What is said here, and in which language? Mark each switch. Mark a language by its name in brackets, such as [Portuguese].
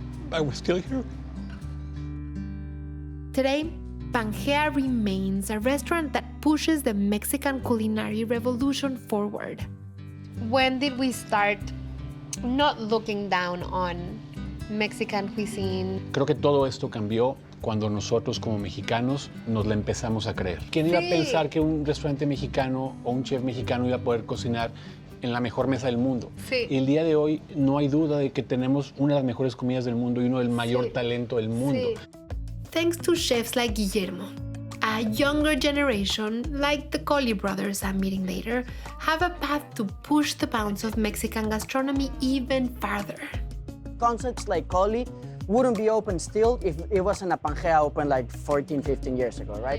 [English] But we're still here. Today, Pangea remains a restaurant that pushes the Mexican culinary revolution forward. When did we start not looking down on Mexican cuisine? [Spanish] Creo que todo esto cambió cuando nosotros como mexicanos nos la empezamos a creer. ¿Quién iba a pensar que un restaurante mexicano o un chef mexicano iba a poder cocinar en la mejor mesa del mundo? Sí. Y el día de hoy no hay duda de que tenemos una de las mejores comidas del mundo y uno del mayor talento del mundo. Sí. [English] Thanks to chefs like Guillermo, a younger generation, like the Colli brothers I'm meeting later, have a path to push the bounds of Mexican gastronomy even farther. Concepts like Colli wouldn't be open still if it wasn't a Pangea open like 14, 15 years ago, right?